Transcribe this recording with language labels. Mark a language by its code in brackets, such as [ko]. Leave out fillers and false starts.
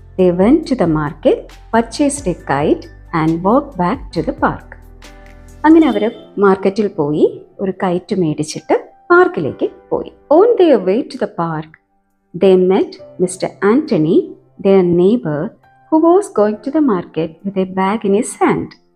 [en] They went to the market, purchased a kite and walked back to the park. [ml] അങ്ങനെ അവർ മാർക്കറ്റിൽ പോയി ഒരു KITE മേടിച്ചിട്ട് പാർക്കിലേക്ക് പോയി. [en] On their way to the park, they met Mr. Anthony, their neighbor, who was going to the market with a bag in his hand.